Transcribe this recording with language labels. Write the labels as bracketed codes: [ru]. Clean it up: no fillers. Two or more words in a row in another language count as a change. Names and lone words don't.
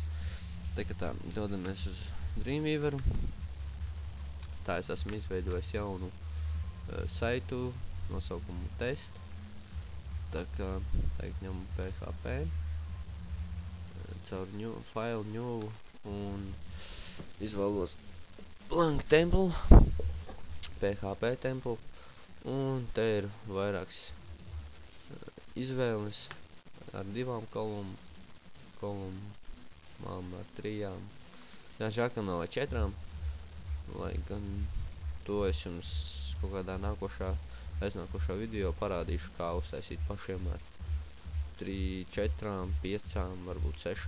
[lv] Tā, dodamies uz Dreamweaveru. Tā es esmu izveidojis jaunu saitu nosaukumu test. Tā kā tagad ņemu PHP caur [en] file new [lv] un izvēlos [en] blank temple, PHP temple, [lv] un te ir vairākas izvēles ar 2 kolumām, ar 3. Jā, žēl, ka nav ar 4, lai gan to es jums kaut kādā aiznākošā video parādīšu, kā uztaisīt pašiem ar 3, 4, 5, varbūt 6.